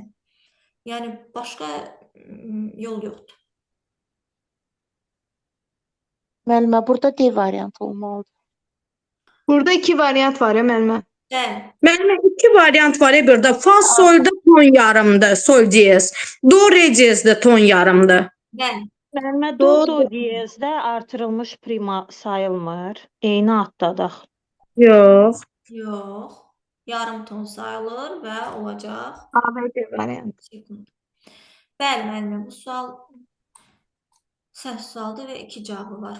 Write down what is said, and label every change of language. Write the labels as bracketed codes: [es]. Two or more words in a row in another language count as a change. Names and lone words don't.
[az] Yəni başqa yol yoxdur. Müəllimə, burada D variantı olmalıdır. Burada 2 variant var ya müəllimə. Bəli. Müəllimə 2 variant var ya burada. Fa solda ton yarımdır, sol diyez. Do re diyezdə ton yarımdır. Bəli. Müəllimə, do diyezdə artırılmış prima sayılmır. Eyni addadaq. Yox. Yox. Yarım ton sayılır və olacaq. A və D variantı. Bəli, müəllimə, bu sual Səhv sualdır və 2 cavabı var.